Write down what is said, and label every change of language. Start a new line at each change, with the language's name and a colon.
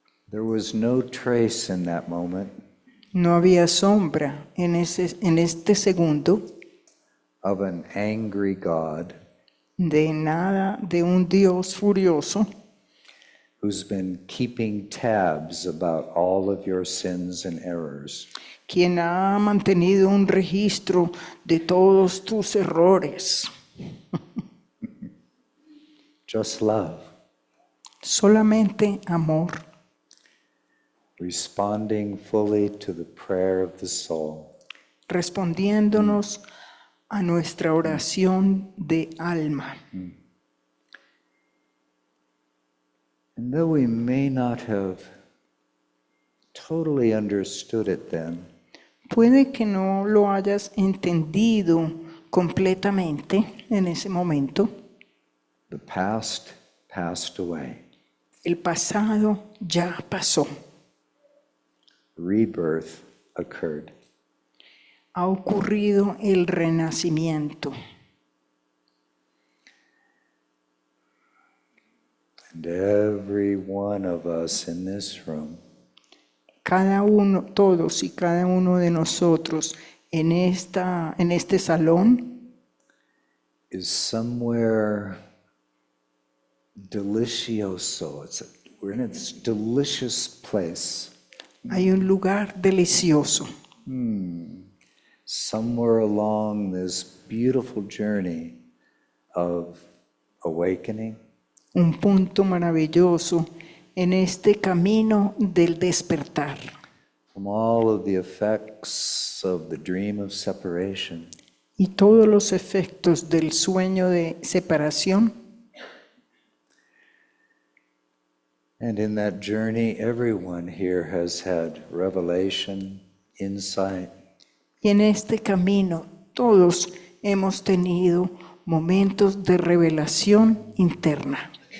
English: There was no trace in that moment
Spanish: No había sombra en este segundo
English: of an angry God
Spanish: de nada de un Dios furioso
English: who's been keeping tabs about all of your sins and errors.
Spanish: quien ha mantenido un registro de todos tus errores.
English: Just love,
Spanish: Solamente amor,
English: responding fully to the prayer of the soul.
Spanish: respondiéndonos a nuestra oración de alma.
English: And though we may not have totally understood it then,
Spanish: Puede que no lo hayas entendido completamente en ese momento.
English: the past passed away.
Spanish: El pasado ya pasó.
English: Rebirth occurred.
Spanish: Ha ocurrido el renacimiento.
English: And every one of us in this room
Spanish: Cada uno, todos y cada uno de nosotros en este salón
English: is somewhere delicioso. We're in this delicious place,
Spanish: hay un lugar delicioso.
English: somewhere along this beautiful journey of awakening,
Spanish: Un punto maravilloso en este camino del despertar.
English: from all of the effects of the dream of separation,
Spanish: Y todos los efectos del sueño de separación.
English: and in that journey, everyone here has had revelation, insight,
Spanish: Y en este camino todos hemos tenido momentos de revelación interna,